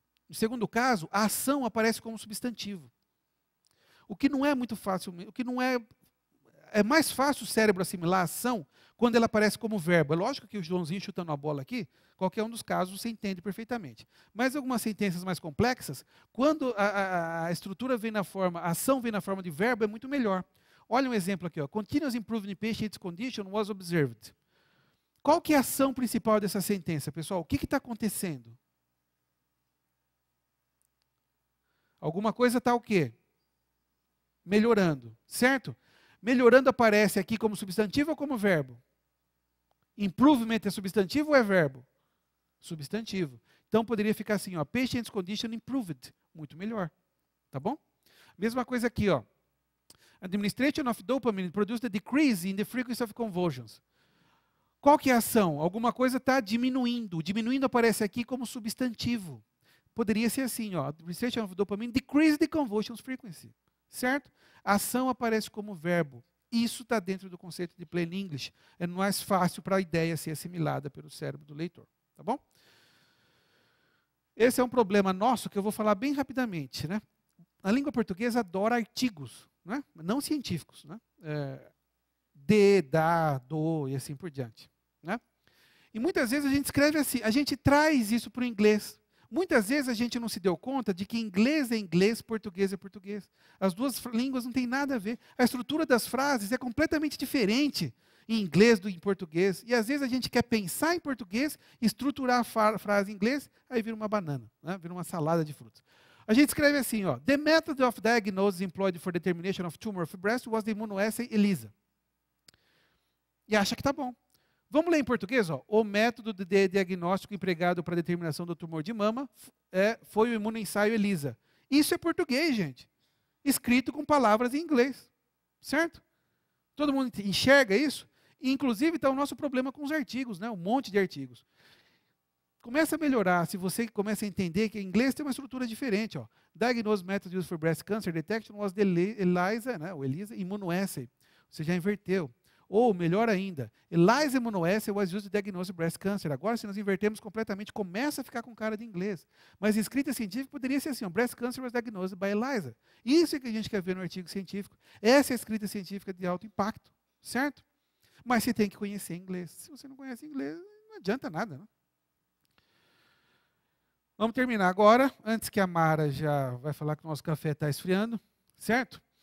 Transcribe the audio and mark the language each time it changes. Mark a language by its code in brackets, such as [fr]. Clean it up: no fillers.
[pt] No segundo caso, a ação aparece como substantivo. O que não é muito fácil, é mais fácil o cérebro assimilar a ação quando ela aparece como verbo. É lógico que o Joãozinho chutando a bola aqui, qualquer um dos casos você entende perfeitamente. Mas algumas sentenças mais complexas, quando a estrutura vem na forma, a ação vem na forma de verbo, é muito melhor. Olha um exemplo aqui, ó. [en] Continuous improvement in patient's condition was observed. [pt] Qual que é a ação principal dessa sentença, pessoal? O que está acontecendo? Alguma coisa está o quê? Melhorando, certo? Melhorando aparece aqui como substantivo ou como verbo? Improvement é substantivo ou é verbo? Substantivo. Então poderia ficar assim, ó, [en] patient's condition improved. [pt] Muito melhor. Tá bom? Mesma coisa aqui, ó. [en] Administration of dopamine produced a decrease in the frequency of convulsions. [pt] Qual que é a ação? Alguma coisa está diminuindo. Diminuindo aparece aqui como substantivo. Poderia ser assim, ó. [en] Administration of dopamine decrease the convulsions frequency. [pt] Certo? A ação aparece como verbo. Isso está dentro do conceito de plain English. É mais fácil para a ideia ser assimilada pelo cérebro do leitor. Tá bom? Esse é um problema nosso que eu vou falar bem rapidamente, né? A língua portuguesa adora artigos, né? Não científicos, né? De, da, do e assim por diante, né? E muitas vezes a gente escreve assim, a gente traz isso para o inglês. Muitas vezes a gente não se deu conta de que inglês é inglês, português é português. As duas línguas não têm nada a ver. A estrutura das frases é completamente diferente em inglês do que em português. E às vezes a gente quer pensar em português, estruturar a frase em inglês, aí vira uma banana, né? Vira uma salada de frutas. A gente escreve assim, ó, [en] The method of diagnosis employed for determination of tumor of breast was the immunoassay ELISA. [pt] E acha que está bom. Vamos ler em português? Ó. O método de diagnóstico empregado para a determinação do tumor de mama foi o imunoensaio ELISA. Isso é português, gente. Escrito com palavras em inglês. Certo? Todo mundo enxerga isso? E, inclusive, está o nosso problema com os artigos, né? Um monte de artigos. Começa a melhorar se você começa a entender que em inglês tem uma estrutura diferente. Ó. [en] Diagnosis method used for breast cancer detection was the ELISA, né? O ELISA immunoassay. [pt] Você já inverteu. Ou, melhor ainda, [en] ELISA immunoassay was used to diagnose breast cancer. [pt] Agora, se nós invertermos completamente, começa a ficar com cara de inglês. Mas em escrita científica poderia ser assim, [en] breast cancer was diagnosed by ELISA. [pt] Isso é que a gente quer ver no artigo científico. Essa é a escrita científica de alto impacto, certo? Mas você tem que conhecer inglês. Se você não conhece inglês, não adianta nada, né? Vamos terminar agora, antes que a Mara já vai falar que o nosso café está esfriando, certo?